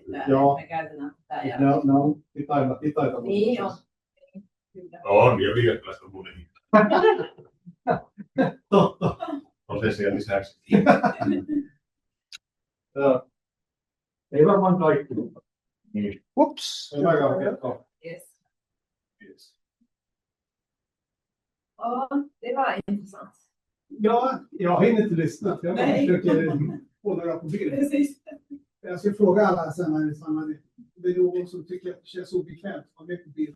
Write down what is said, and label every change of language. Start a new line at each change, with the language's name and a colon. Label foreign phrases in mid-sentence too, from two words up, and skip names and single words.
Finnish: Joo. Me käytetään tätä. Ne on hitaita. Niin on. On, ja viidettäläistä on muutenkin. Totta. Prosessien lisäksi. Ei varmaan kaikki. Niin. Ups.
Swedish: Yes. Det var intressant. Ja, jag har inte lyssnat. Jag försöker hålla på bild. Precis. Jag ska fråga alla sen när det är någon som tycker att det känns obekvämt att vara med på bild.